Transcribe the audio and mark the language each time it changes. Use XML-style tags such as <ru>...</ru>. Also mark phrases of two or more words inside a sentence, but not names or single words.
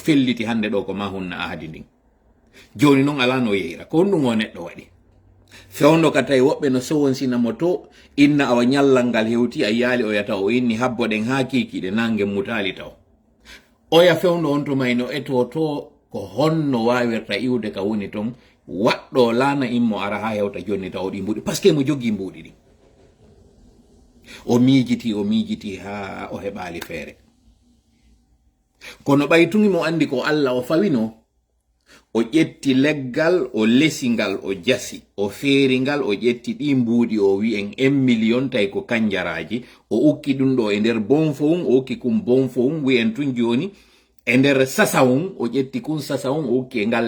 <ff>felliti hande ɗo ko ma hunna ahadi ndin joni noon ala no yeyra ko ɗum o neɗɗo waɗi fewndo ka tawi woɓɓe no sowonsinamo to inna awa ñallal ngal hewti a yaali o yata o inni habboɗen ha kikiɗe nangue mutali taw oya fewndo on to mayno eto to ko honno wawirta iwde ka woni ton waɗɗo laana immo ara ha hewta jonni taw ɗi mbuɗi</ff> <fr>par ce que</fr> <ff>mo jogui mbuɗi ɗi o miijiti ha o heɓali feere kono ɓaytumi mo andi ko Allah o fawino o ƴetti leggal o lesingal o jasi o feeringal o ƴetti ɗi mbuuɗi o wi'en 1 million tawi ko kanjaraji o ukki ɗum ɗo e nder bonfowum o ukki kum bonfowum wi'en tun joni e nder sasawum o ƴetti kun sasawum o ukki e ngal</ff>